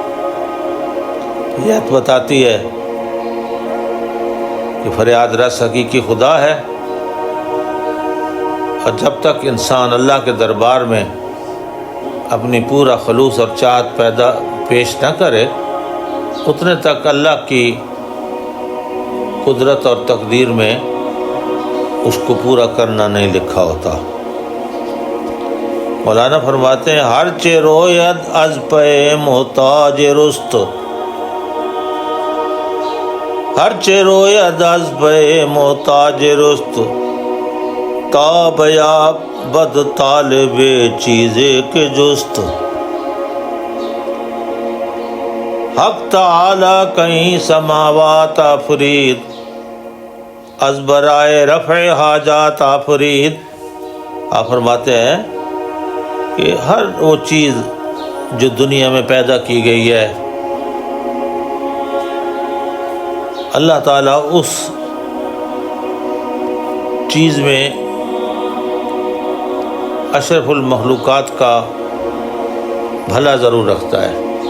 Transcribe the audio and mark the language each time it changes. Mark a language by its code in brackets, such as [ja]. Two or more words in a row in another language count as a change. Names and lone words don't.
[ur] یہ آیت بتاتی ہے کہ فریاد رس حقیقی خدا ہے، اور جب تک انسان اللہ کے دربار میں اپنی پورا خلوص اور چاہت پیش نہ کرے اتنے تک اللہ کی قدرت اور تقدیر میں اس کو پورا کرنا نہیں لکھا ہوتا۔ مولانا فرماتے ہیں [fa] ہر چے روید از پے محتاج رست، ہر چے روید از پے محتاج رست، تا بیا بد طالب چیزے کے جست، حق تعالی کہیں سماوات آفرید، از برائے رفع حاجات آفرید۔ [ur] آپ فرماتے ہیں کہ ہر وہ چیز جو دنیا میں پیدا کی گئی ہے اللہ تعالیٰ اس چیز میں اشرف المخلوقات کا بھلا ضرور رکھتا ہے۔